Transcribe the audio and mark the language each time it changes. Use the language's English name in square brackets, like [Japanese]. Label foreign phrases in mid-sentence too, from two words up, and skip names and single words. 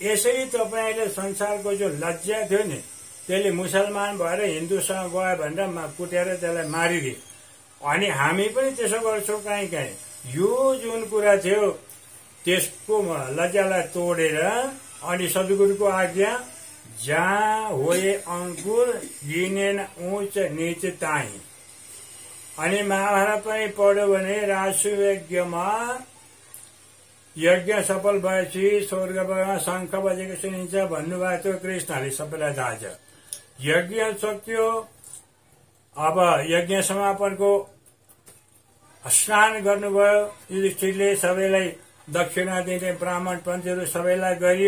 [Nepali] यसरी तपाईँले संसारको जो लज्जा थियो नि त्यसले मुसलमान भएर हिन्दूसँग गयो भनेर कुटेर त्यसलाई मारिदिए। अनि हामी पनि त्यसो गर्छौँ काहीँ काहीँ। यो जुन कुरा थियो त्यसको लज्जालाई तोडेर अनि सद्गुरुको आज्ञा जहाँ होए अंकुर गिनेन ऊंच नीच ताई। अनि महाभारत पनि पढ्यो भने राजसुयज्ञमा यज्ञ सफल भएपछि स्वर्गमा शङ्ख बजेको सुनिन्छ भन्नुभएको थियो कृष्णले, सबैलाई थाहा छ। यज्ञ सकियो, अब यज्ञ समापनको स्नान गर्नुभयो युधिष्ठिरले, सबैलाई दक्षिणा दिने ब्राह्मण पन्थीहरू सबैलाई गरियो।